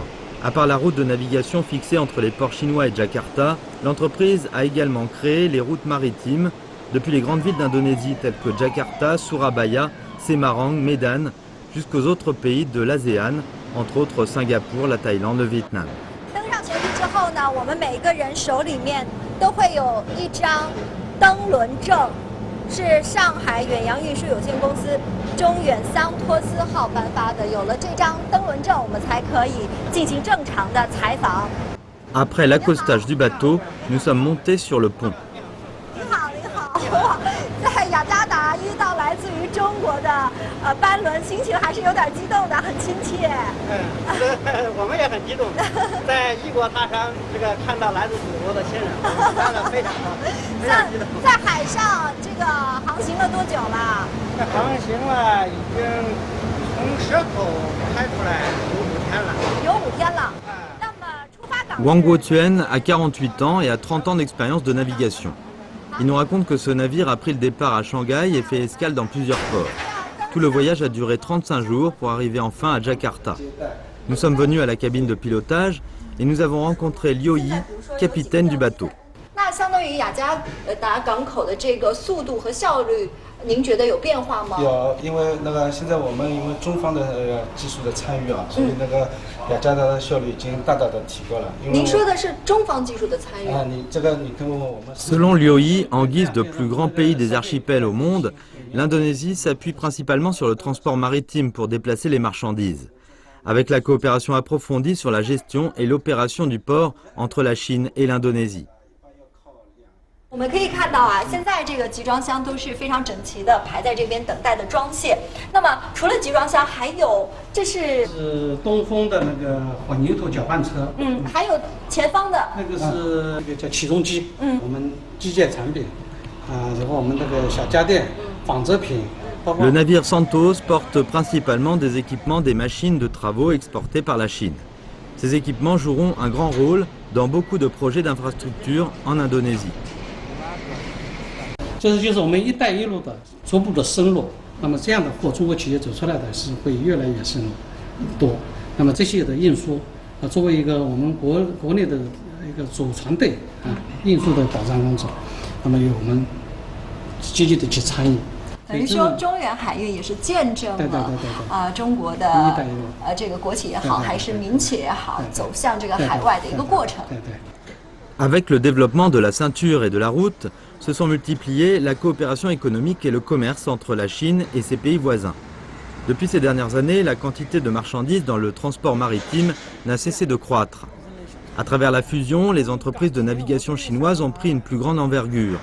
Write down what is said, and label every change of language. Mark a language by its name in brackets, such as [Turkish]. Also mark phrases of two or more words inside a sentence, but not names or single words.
[French] À part la route de navigation fixée entre les ports chinois et Jakarta, l'entreprise a également créé les routes maritimes depuis les grandes villes d'Indonésie telles que Jakarta, Surabaya, Semarang, Medan, jusqu'aux autres pays de l'ASEAN, entre autres Singapour, la Thaïlande, le Vietnam. [Chinese] 登上舷梯之后呢，我们每个人手里面都会有一张登轮证，是上海远洋运输有限公司中远桑托斯号颁发的。有了这张登轮证，我们才可以进行正常的采访。 [French] Après l'accostage du bateau, nous sommes montés sur le pont. [Chinese] 你好，你好，哇，在雅加达遇到来自于中国的班轮，心情还是有点激动的，很亲切。我们也很激动，在异国他乡看到来自祖国的亲人，当然非常高兴，非常激动。在海上这个航行了多久了？航行了已经从蛇口开出来有5天了。有5天了。 [French] Wang Guotuan a 48 ans et a 30 ans d'expérience de navigation. Il nous raconte que ce navire a pris le départ à Shanghai et fait escale dans plusieurs ports. Tout le voyage a duré 35 jours pour arriver enfin à Jakarta. Nous sommes venus à la cabine de pilotage et nous avons rencontré Liu Yi, capitaine du bateau. [Chinese] 那相当于雅加达港口的这个速度和效率，您觉得有变化吗？有，因为现在我们因为中方的技术的参与啊，所以雅加达的效率已经大大的提高了。您说的是中方技术的参与？你可以问问我们。 [French] Selon Liu Yi, en guise de plus grand pays des archipels au monde, l'Indonésie s'appuie principalement sur le transport maritime pour déplacer les marchandises, avec la coopération approfondie sur la gestion et l'opération du port entre la Chine et l'Indonésie. [Chinese] 我们可以看到啊，现在这个集装箱都是非常整齐的排在这边等待的装卸。那么除了集装箱，还有这是东风的那个混凝土搅拌车，还有前方的那个是那个叫起重机，我们机械产品然后我们那个小家电、纺织品。 [French] Le navire Santos porte principalement des équipements des machines de travaux exportées par la Chine. Ces équipements joueront un grand rôle dans beaucoup de projets d'infrastructure en Indonésie. [Chinese] 这就是我们“一带一路”的逐步的深入。那么这样的货，中国企业走出来的是会越来越深入多。那么这些的运输作为一个我们国内的一个主船队运输的保障工作，那么由我们积极的去参与。等于说，中远海运也是见证了中国的这个国企也好，还是民企也好，走向这个海外的一个过程。 [French] Avec le développement de la ceinture et de la route, se sont multipliées la coopération économique et le commerce entre la Chine et ses pays voisins. Depuis ces dernières années, la quantité de marchandises dans le transport maritime n'a cessé de croître. À travers la fusion, les entreprises de navigation chinoises ont pris une plus grande envergure.